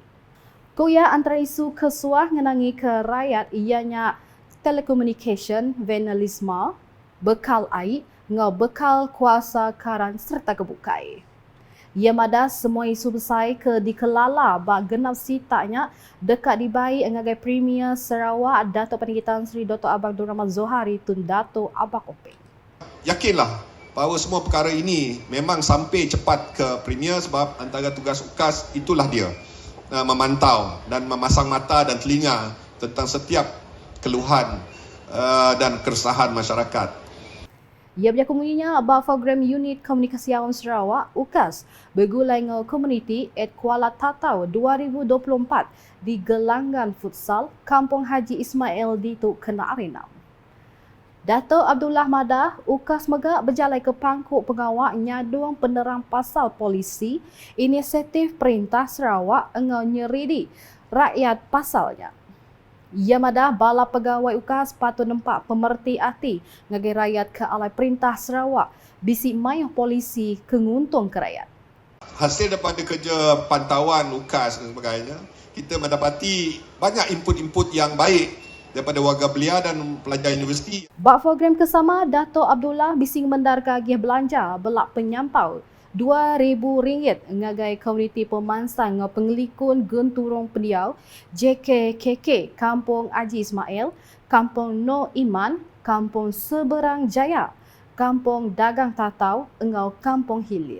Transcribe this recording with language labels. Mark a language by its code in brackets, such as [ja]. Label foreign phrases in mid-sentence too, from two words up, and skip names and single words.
[iba] Kuya antara isu kesuah ngenangi ke rakyat ianya telekomunikasi, vandalisme, bekal air, ngau bekal kuasa karan serta kebukai. Ia madah semua isu besar ke dikelala bak genap sitaknya dekat dibai ngagai Premier Sarawak Dato' Pendidikan Seri Dr. Abang Nur Rahman Zohari Tun Dato' Abang Openg. [ms] Yakinlah bahawa semua perkara ini memang sampai cepat ke Premier sebab antara tugas UKAS itulah dia memantau dan memasang mata dan telinga tentang setiap keluhan dan keresahan masyarakat. [iba] Ia berkomuninya bak program Unit Komunikasi Awam Sarawak UKAS bergulai ngau komuniti at Kuala Tatau 2024 di Gelanggan Futsal Kampung Haji Ismail di Tuk Kena Arenam. Dato' Abdullah Madah UKAS megak berjalai ke pangkuk pengawak nyadung penerang pasal polisi inisiatif Perintah Sarawak engau nyeridi rakyat pasalnya. Ia madah bala pegawai UKAS patut nampak pemerti hati ngagai rakyat ke alai Perintah Sarawak bisi mayuh polisi kenguntung ke rakyat. [ms] Hasil daripada kerja pantauan UKAS dan sebagainya, kita mendapati banyak input-input yang baik daripada warga belia dan pelajar universiti. [iba] Bak program kesama, Dato' Abdullah bising mendar kagih belanja belak penyampau RM2,000 ngagai komuniti pemansang ngau pengelikun genturong pendiau JKKK Kampung Haji Ismail, Kampung No Iman, Kampung Seberang Jaya, Kampung Dagang Tatau engau Kampung Hilir.